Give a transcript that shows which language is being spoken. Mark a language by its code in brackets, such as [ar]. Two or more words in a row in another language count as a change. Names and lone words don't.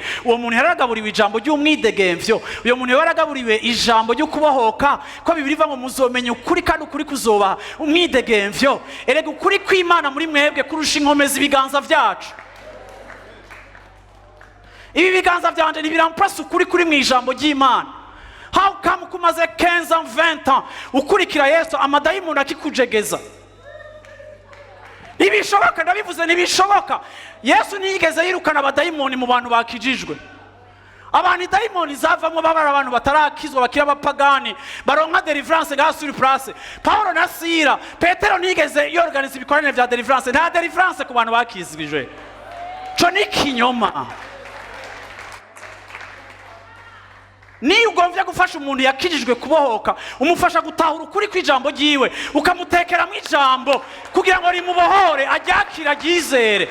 [rn] uwo muntu yaragaburiwe ijambo ry'umwidegemvyo, uyo muntu yaragaburiwe ijambo ryo kubohoka, ko Bibiri ivuga ngo muzomenya ukuri kandi ukuri kuzoba umwidegemvyo. erega ukuri kw'Imana muri mwebwe kurusha inkomezi ibiganza vyacu. ibi biganza vyanje ntibiramprasa ukuri kuri mu ijambo ry'Imana. [en] how come [rn] kumaze 15 ans 20 ans ukurikira Yesu amadayimoni akikujegeza? Nibishoboka, ndabivuze nibishoboka. Yesu ntiyigeze yirukana abadayimoni mu bantu bakijijwe. abantu dayimoni zavamwe babara abantu batarakizwa, bakira abapagani, baronka deliverance ga [fr] sur place. [rn] Paulo na Sila, Petero ntiyigeze yorganiza ibikorane vya deliverance. nta deliverance ku bantu bakizwijwe. cyo ni kinyoma. Ni ugomvye gufasha umuntu yakijijwe kubohoka, umufasha gutahura ukuri kw'ijambo ryiwe, ukamutekera mu ijambo kugira ngo rimubohore, aryakira ryizere.